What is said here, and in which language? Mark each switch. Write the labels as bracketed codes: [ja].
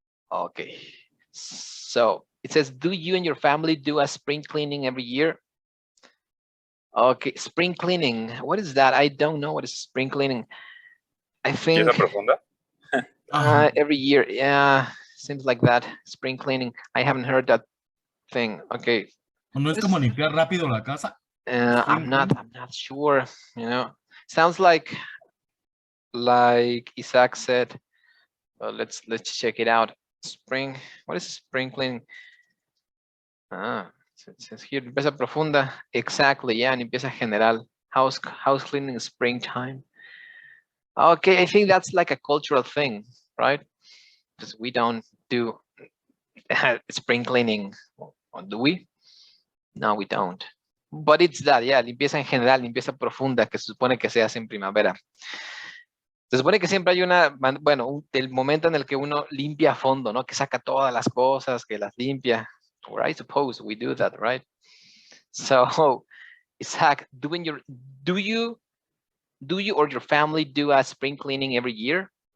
[en] Okay. So it says, do you and your family do a spring cleaning every year? Okay, spring cleaning. What is that? I don't know what is spring cleaning. I think every year. Yeah, seems like that. Spring cleaning. I haven't heard that thing. Okay. [es] ¿No es como limpiar rápido la casa? [en] I'm not sure. You know, sounds like Isaac said. Well, let's check it out. Spring. What is spring cleaning? It says here, [es] limpieza profunda. [en] Exactly. Yeah, [es] limpieza general. [en] House cleaning springtime. Okay, I think that's like a cultural thing, right? Because we don't do spring cleaning, or do we? No, we don't. But it's that, yeah, [es] limpieza en general, limpieza profunda, que se supone que se hace en primavera. Se supone que siempre hay bueno, el momento en el que uno limpia a fondo, ¿no? Que saca todas las cosas, que las limpia. [en] Or I suppose we do that, right? So, Isaac, do you or your family do a spring cleaning every year?